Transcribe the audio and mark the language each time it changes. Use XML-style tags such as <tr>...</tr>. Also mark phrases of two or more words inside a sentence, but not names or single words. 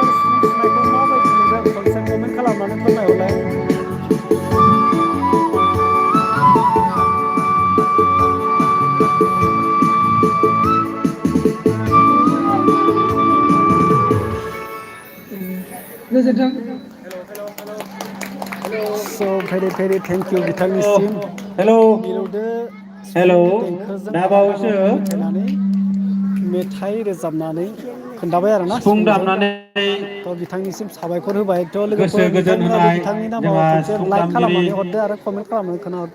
<brx>सिफुं सुनायखौ माबायदि मोनदों खनसे कमेन्ट खालामनानै फोरमायहरलाय। गोजोन्थों।</brx> <en>So very very thank you बिथांनिसिम</en> <brx>हेलौ मिलौदो हेलौ सिफुंनि देंखोजों दा आलायारन बावैसो मेथाइ रोजाबनानै खोन्थाबाय आरो ना सिफुं दामनानै थ' बिथांनिसिम साबायखर होबाय थ' गोसो लोगोफोर गोजोन बिथांमोनाबो होनाय बिथांनि नामाव जोंहा मोनसे सिफुं लाइक दामगिरि खालामनानै हरदो आरो कमेन्ट खालामनानै खोनाहर</brx>